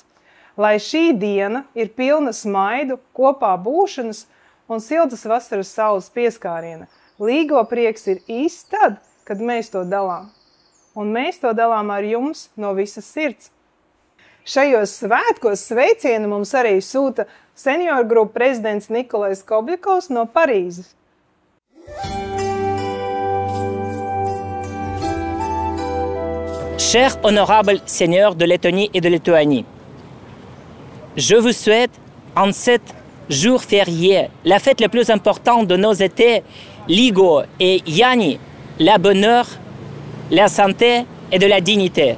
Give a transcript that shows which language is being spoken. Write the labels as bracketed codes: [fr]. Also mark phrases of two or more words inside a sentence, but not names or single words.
[lv] Lai šī diena ir pilna smaidu, kopā būšanas un siltas vasaras saules pieskāriena. Līgo prieks ir īsts tad, kad mēs to dalām. Un mēs to dalām ar jums no visas sirds. Šajos svētkos sveicienu mums arī sūta Senior Group prezidents Nikolais Kobļakovs no Parīzes. [fr] Chers honorables seigneurs de Lettonie et de Lituanie, je vous souhaite en cet jour férié, la fête la plus importante de nos étés, Līgo et Jāņi, la bonheur, la santé et de la dignité.